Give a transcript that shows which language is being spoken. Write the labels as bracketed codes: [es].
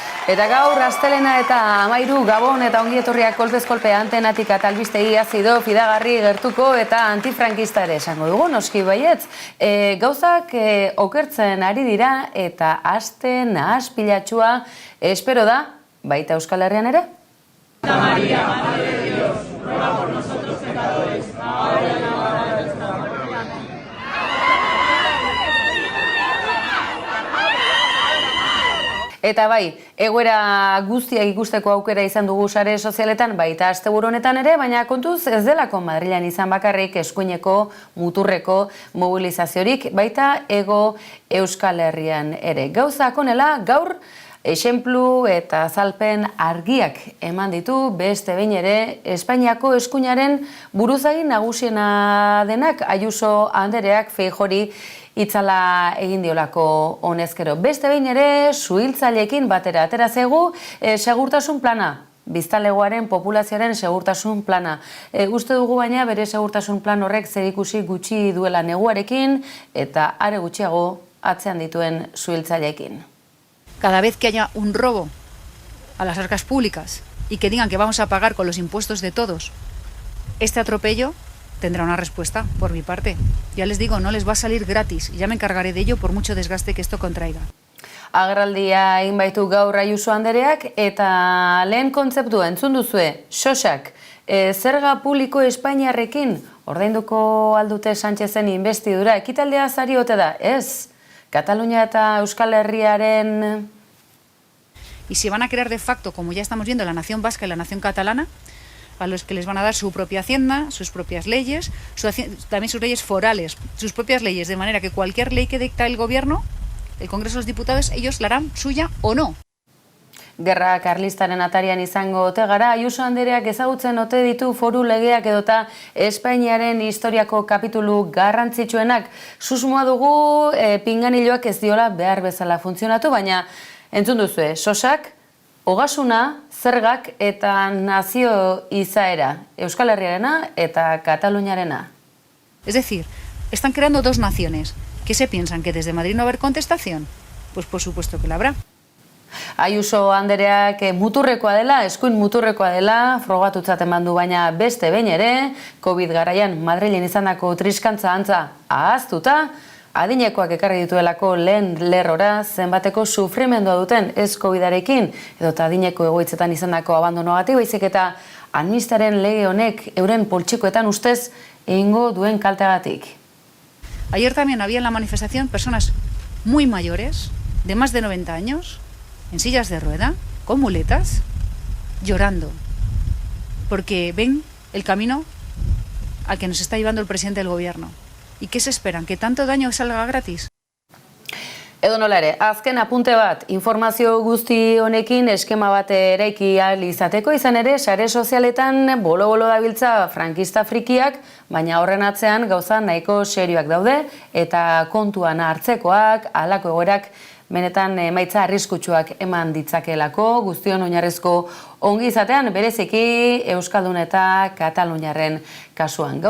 [eu] Eta gaur, astelena eta amairu, Gabon eta ongietorriak kolpez kolpe antenatik eta albistegi azido, fidagarri, gertuko eta antifrankista ere esango dugu, noski baietz. Gauzak okertzen ari dira eta aste nahas pilatxua espero da, baita Euskal Herrian ere? [es] Santa María, Madre de Dios, ruega por nosotros pecadores, ahora y en la hora de nuestra muerte. [eu] Eta bai, egoera guztiak ikusteko aukera izan dugu sare sozialetan, baita asteburu honetan ere, baina kontuz ez delako Madrilen izan bakarrik eskuineko, muturreko mobilizaziorik, baita ego Euskal Herrian ere. Gauzak honela, gaur, esenplu eta azalpen argiak eman ditu beste behin ere Espainiako eskuinaren buruzagi nagusiena denak Ayuso andereak Feijori itzala egin diolako honezkero. Beste behin ere suhiltzaileekin batera atera zaigu segurtasun plana. Biztanlegoaren populazioaren segurtasun plana. Uste dugu baina bere segurtasun plan horrek zerikusi gutxi duela neguarekin eta are gutxiago atzean dituen suhiltzaileekin. [es] Cada vez que haya un robo a las arcas públicas y que digan que vamos a pagar con los impuestos de todos, este atropello tendrá una respuesta por mi parte. Ya les digo, no les va a salir gratis y ya me encargaré de ello por mucho desgaste que esto contraiga. [eu] Agerraldia egin baitu gaur Ayuso andereak eta lehen kontzeptua entzun duzue, sosak, zerga publiko Espainiarrekin ordainduko aldute Sánchezen investidura ekitaldea sari ote da, ez? Katalunia eta Euskal Herriaren... [es] Y se van a crear de facto, como ya estamos viendo, la nación vasca y la nación catalana, a los que les van a dar su propia hacienda, sus propias leyes, también sus leyes forales, sus propias leyes, de manera que cualquier ley que dicta el gobierno, el Congreso de los Diputados, ellos la harán suya o no. [eu] Gerra karlistaren atarian izango ote gara, Ayuso andereak ezagutzen ote ditu foru legeak edota Espainiaren historiako kapitulu garrantzitsuenak. Susmoa dugu pinganiloak ez diola behar bezala funtzionatu, baina entzun duzue, sosak, ogasuna, zergak eta nazio izaera, Euskal Herriarena eta Kataluniarena. [es] Es decir, están creando dos naciones. ¿Qué se piensan? ¿Que desde Madrid no va a haber contestación? Pues por supuesto que la habrá. [eu] Ayuso andereak muturrekoa dela, eskuin muturrekoa dela, frogatutzat eman du baina beste behin ere, COVID garaian Madrilen izandako triskantza antza ahaztuta, adinekoak ekarri dituelako lehen lerrora zenbateko sufrimendua duten ez COVID-arekin, edota adineko egoitzetan izandako abandonoagatik, baizik eta administraren lege honek euren poltsikoetan ustez egingo duen kalteagatik. [es] Ayer también había en la manifestación personas muy mayores, de más de 90 años, en sillas de rueda, con muletas, llorando, porque ven el camino al que nos está llevando el presidente del gobierno. ¿Y qué se esperan? ¿Que tanto daño salga gratis? [eu] Edo nola ere, azken apunte bat, informazio guzti honekin eskema bat eraiki ahal izateko izan ere, sare sozialetan bolo-bolo dabiltza frankista frikiak, baina horren atzean gauza nahiko serioak daude, eta kontuan hartzekoak, halako egoerak, benetan emaitza arriskutsuak eman ditzakelako, guztion oinarrizko ongi izatean, bereziki Euskaldun eta Kataluniaren kasuan.